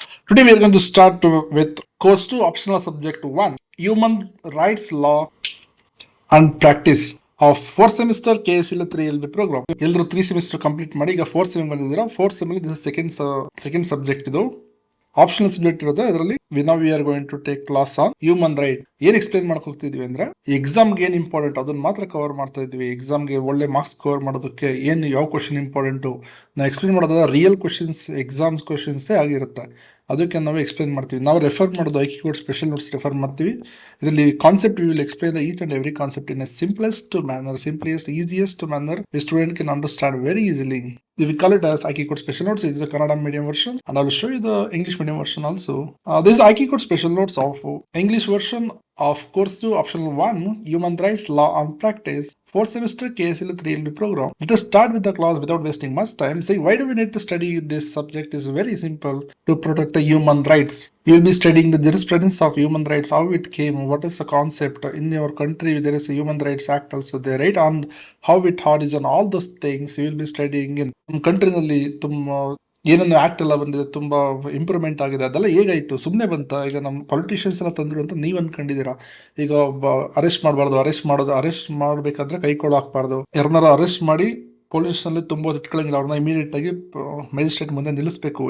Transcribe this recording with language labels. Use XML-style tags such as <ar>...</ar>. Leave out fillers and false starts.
<en>Today we are going to start with course 2 optional subject 1 human rights law and practice of 4th semester KSL 3LB program.</en> <kn>ಎಲ್ಲರೂ 3 semester complete ಮಾಡಿ ಈಗ 4th sem ಬಂದಿದ್ದೀರಾ. 4th sem ಅಲ್ಲಿ this second subject ಇದು optional subject ಇರೋದು. ಅದರಲ್ಲಿ</kn> <en>We are going to take class on human right.</en> <kn>ಏನ್ explain ಮಾಡಕ್ ಹೋಗ್ತಿದ್ವಿ ಅಂದ್ರೆ ಎಕ್ಸಾಮ್ಗೆ ಏನ್ ಇಂಪಾರ್ಟೆಂಟ್ ಅದನ್ನ ಮಾತ್ರ ಕವರ್ ಮಾಡ್ತಾ ಇದ್ವಿ. ಎಕ್ಸಾಮ್ಗೆ ಒಳ್ಳೆ ಮಾರ್ಕ್ಸ್ ಕವರ್ ಮಾಡೋದಕ್ಕೆ ಏನ್ ಯಾವ ಕ್ವಶನ್ ಇಂಪಾರ್ಟೆಂಟು ನಾವು ಎಕ್ಸ್ಪ್ಲೈನ್ ಮಾಡೋದ ರಿಯಲ್ ಕ್ವಶನ್ಸ್ ಎಕ್ಸಾಮ್ಸ್ ಕ್ವಶನ್ಸೇ ಆಗಿರುತ್ತೆ. ಅದಕ್ಕೆ ನಾವು ಎಕ್ಸ್ಪ್ಲೈನ್ ಮಾಡ್ತೀವಿ. ನಾವು ರೆಫರ್ ಮಾಡೋದು ಐಕಿ ಕೋಡ್ ಸ್ಪೆಷಲ್ ನೋಟ್ಸ್ ರೆಫರ್ ಮಾಡ್ತೀವಿ.</kn> <en>ಇದರಲ್ಲಿ concept we will explain each and every concept in a simplest manner, easiest manner student can understand very easily. We call it as IQ Code Special Notes. It is a Kannada medium version, and I will show you the English medium version also. This is IQ Code Special Notes of English version of Course 2 Optional 1 Human Rights Law and Practice 4th semester KSL 3LB program. Let us start with the class without wasting much time. Say why do we need to study this subject is very simple: to protect the human rights. You will be studying the jurisprudence of human rights, how it came, what is the concept. In your country there is a Human Rights Act also there, right? On how it origin, all those things you will be studying in.</en> <kn>ನಮ್ಮ ಕಂಟ್ರಿನಲ್ಲಿ ತುಂಬ ಏನೇನು act ಎಲ್ಲ ಬಂದಿದೆ, ತುಂಬಾ improvement ಆಗಿದೆ. ಅದೆಲ್ಲ ಹೇಗಾಯ್ತು? ಸುಮ್ಮನೆ ಬಂತ? ಈಗ ನಮ್ಮ ಪೊಲಿಟಿಷಿಯನ್ಸ್ ಎಲ್ಲ ತಂದ್ರು ಅಂತ ನೀವು ಅನ್ಕೊಂಡಿದ್ದೀರಾ. ಈಗ ಅರೆಸ್ಟ್ ಮಾಡಬಾರ್ದು, ಅರೆಸ್ಟ್ ಮಾಡಬೇಕಾದ್ರೆ ಕೈ ಕೊಡ ಹಾಕ್ಬಾರ್ದು. ಯಾರನ್ನಾರ ಅರೆಸ್ಟ್ ಮಾಡಿ ಪೊಲೀಸ್ ನಲ್ಲಿ ತುಂಬ ಇಟ್ಕೊಳ್ಳಂಗಿಲ್ಲ, ಅವ್ರನ್ನ ಇಮಿಡಿಯೇಟ್ ಆಗಿ ಮ್ಯಾಜಿಸ್ಟ್ರೇಟ್ ಮುಂದೆ ನಿಲ್ಲಿಸಬೇಕು.</kn>